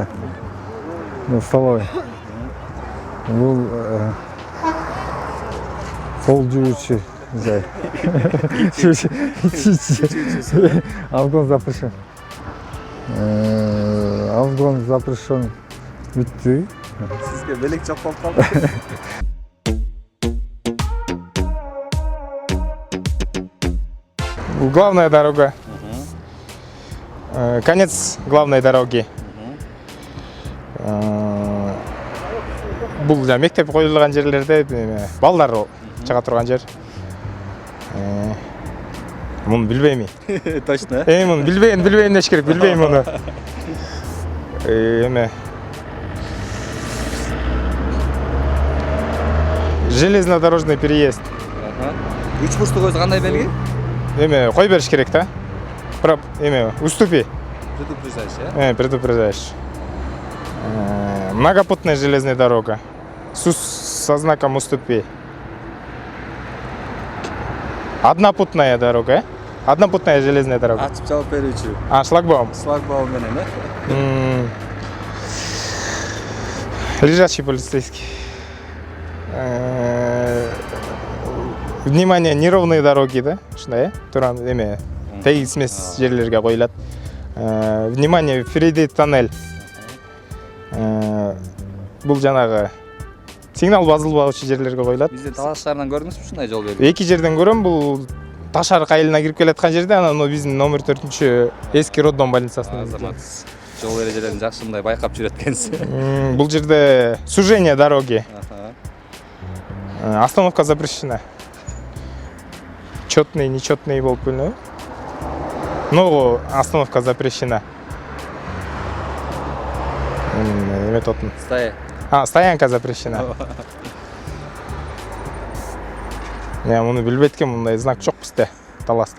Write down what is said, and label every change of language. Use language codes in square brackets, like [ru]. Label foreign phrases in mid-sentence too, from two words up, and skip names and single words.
[ky] Столовый. Бул пол жуучу жай. [ru] Алкон запрещен. Алкон запрещен. [ky] Бүттү. Сизге белек жок болуп калды. [ru] Главная дорога. Конец главной дороги. [ky] Бул мектеп коюлган жерлерде балдар чыга турган жер. Муну билбейм. Точно. Муну билбейм деш керек, билбейм муну. [ru] Железнодорожный переезд. [ky] 3 бурчтук өзү кандай белги? Кой бериш керек да. Уступи. [ru] Предупреждаешь, Предупреждаешь. Многопутная железная дорога. Со знаком уступи. Однопутная дорога, Однопутная железная дорога. [ky] Ачып жабып берүүчү. Шлагбаум. Шлагбаум менен, [ru] Лежачий полицейский. Внимание, неровные дороги, да? [ky] Ушундай, туран тегиз эмес жерлерге коюлат. [ru] Внимание, впереди тоннель. [ky] Бул жанагы сигнал базылбагычы жерлерге коюлат. Бизде талашчылардан көрдүңүзбү ушундай жол белги? Эки жерден көрөм, бул Таш арык айылына кирип келаткан жерде, анан биздин номер 4 эски роддом больницасынын. Азамат. Жол эрежелерин жакшы мындай байкап жүрөт экенсиз. Бул жерде [ru] сужение дороги. Остановка запрещена. Четный, нечетный [ky] болуп бөлүнөбү? [ru] Ногу остановка запрещена. Эме тотун. Стоя. Стоянка запрещена. [ky] Муну билбейт экен, мындай знак жок бизде Таласта.